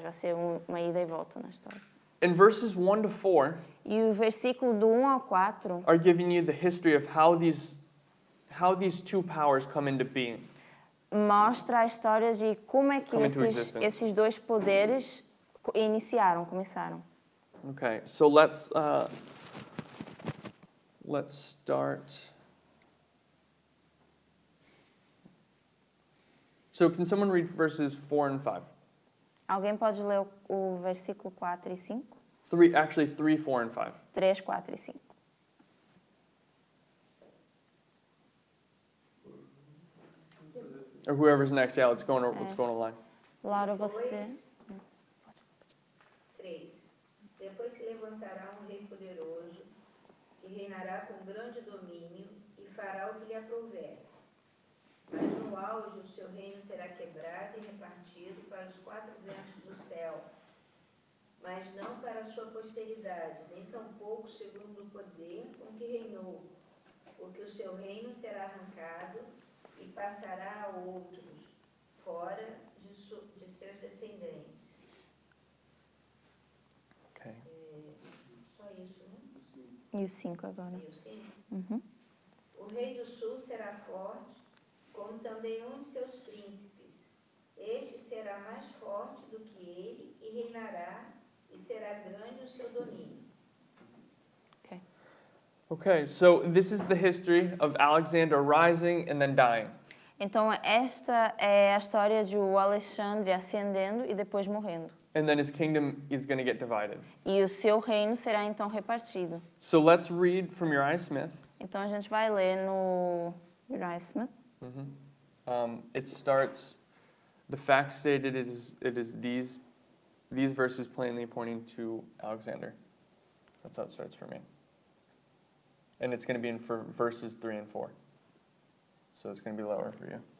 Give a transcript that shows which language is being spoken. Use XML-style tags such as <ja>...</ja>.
<pt>Vai ser uma ida e volta na história.</pt> <en>And verses 1 to 4</en> <pt>E o versículo do 1 ao 4</pt> <en>are giving you the history of how how these two powers come into being.</en> <pt>Mostra a história de como é que</pt> <en>Come into existence.</en> <pt>esses dois poderes começaram.</pt> <en>Okay, so let's start. So can someone read verses 4 and 5?</en> <pt>Alguém pode ler o versículo 4 e 5?</pt> <en>3, 4, and 5.</en> <pt>3, 4 e 5.</pt> <en>Or whoever's next, yeah, let's go on a line.</en> <pt>Laura, você... 3. Depois se levantará um rei poderoso, que reinará com grande domínio e fará o que lhe aprouver. Mas no auge o seu reino será quebrado e repartido para os 4 ventos do céu, mas não para a sua posteridade, nem tampouco segundo o poder com que reinou, porque o seu reino será arrancado e passará a outros, fora de seus descendentes.</pt> <en>Okay.</en> <pt>Só isso, né? E o 5 agora. E o 5? Uhum. O rei do sul será forte, como também um de seus príncipes. Este será mais forte do que ele e reinará, e será grande o seu domínio.</pt> <en>Okay, so this is the history of Alexander rising and then dying.</en> <pt>Então, esta é a história de o Alexandre ascendendo e depois morrendo.</pt> <en>And then his kingdom is going to get divided.</en> <pt>E o seu reino será então repartido.</pt> <en>So let's read from Uriah Smith.</en> <pt>Então, a gente vai ler no Uriah Smith.</pt> <en>It starts, the fact stated, it is these verses plainly pointing to Alexander. That's how it starts for me. And it's going to be in for verses 3 and 4. So it's going to be lower for you.</en>